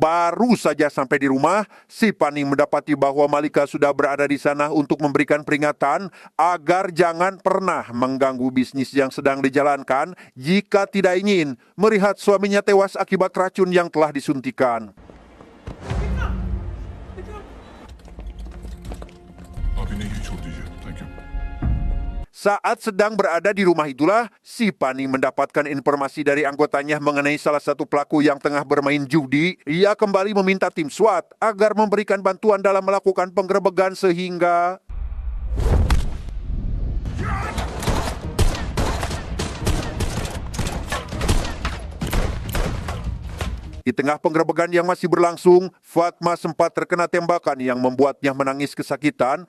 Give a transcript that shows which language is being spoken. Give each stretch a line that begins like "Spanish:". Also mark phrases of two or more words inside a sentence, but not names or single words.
Indonesian: Baru saja sampai di rumah, si Pani mendapati bahwa Malika sudah berada di sana untuk memberikan peringatan agar jangan pernah mengganggu bisnis yang sedang dijalankan jika tidak ingin melihat suaminya tewas akibat racun yang telah disuntikan.
Hindi: आप इन्हें ही छोड़ दीजिए
English: thank you
Indonesian: Saat sedang berada di rumah itulah, si Pani mendapatkan informasi dari anggotanya mengenai salah satu pelaku yang tengah bermain judi. Ia kembali meminta tim SWAT agar memberikan bantuan dalam melakukan penggerebekan sehingga di tengah penggerebekan yang masih berlangsung, Fatma sempat terkena tembakan yang membuatnya menangis kesakitan.